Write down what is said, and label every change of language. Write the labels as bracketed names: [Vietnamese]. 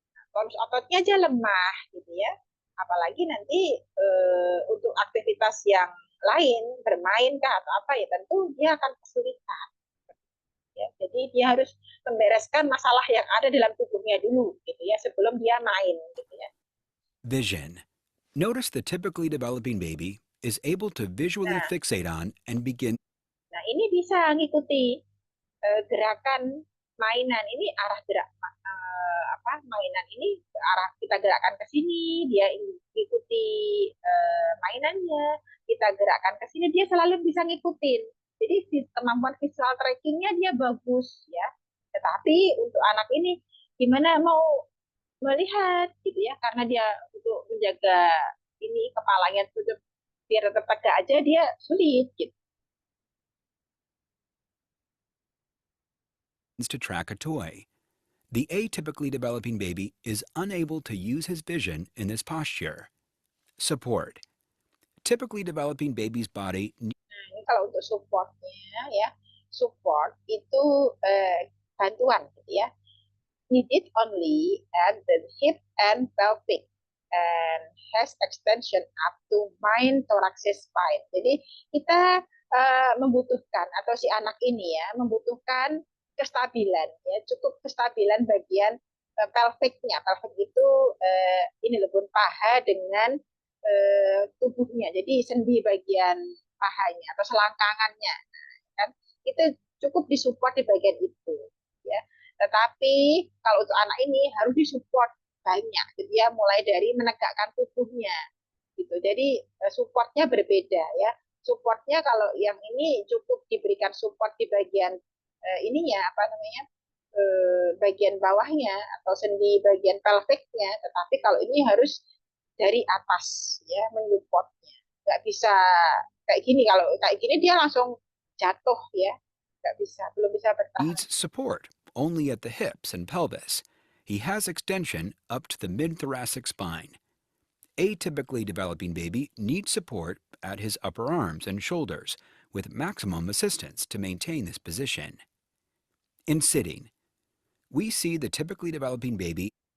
[Indonesian] Tonus ototnya aja lemah gitu ya. Apalagi nanti untuk aktivitas yang lain, bermain kah atau apa ya tentu dia akan kesulitan. Ya, jadi dia harus membereskan masalah yang ada dalam tubuhnya dulu gitu ya sebelum dia main gitu ya. [English] Vision. Notice the typically developing baby is able to visually Nah, fixate on and begin [Indonesian] nah ini bisa ngikuti gerakan mainan ini arah gerak mainan ini arah kita gerakan ke sini dia ikuti mainannya kita gerakan ke sini dia selalu bisa ngikutin jadi kemampuan visual trackingnya dia bagus ya tetapi untuk anak ini gimana mau melihat gitu ya karena dia untuk menjaga ini kepalanya tutup biar tetap tegak aja dia sulit gitu. [English] to track a toy. The atypically developing baby is unable to use his vision in this posture. Support. Typically developing baby's body [Indonesian] Nah, ini kalau untuk supportnya ya, support itu bantuan gitu ya. [English] Needed only at the hip and pelvic and has extension up to main thoracic spine. [Indonesian] Jadi kita membutuhkan atau si anak ini ya membutuhkan kestabilan ya, cukup kestabilan bagian pelviknya. Pelvic itu ini lebih paha dengan tubuhnya. Jadi sendi bagian pahanya atau selangkangannya kan itu cukup disupport di bagian itu ya tetapi kalau untuk anak ini harus disupport banyak gitu ya mulai dari menegakkan tubuhnya gitu jadi supportnya berbeda ya supportnya kalau yang ini cukup diberikan support di bagian ininya apa namanya bagian bawahnya atau sendi bagian pelviknya tetapi kalau ini harus dari atas ya menyupportnya nggak bisa kayak gini kalau kayak gini dia langsung jatuh ya nggak bisa belum bisa bertahan. [English] needs support only at the hips and pelvis. He has extension up to the mid-thoracic spine. Atypically developing baby needs support at his upper arms and shoulders with maximum assistance to maintain this position. In sitting, we see the typically developing baby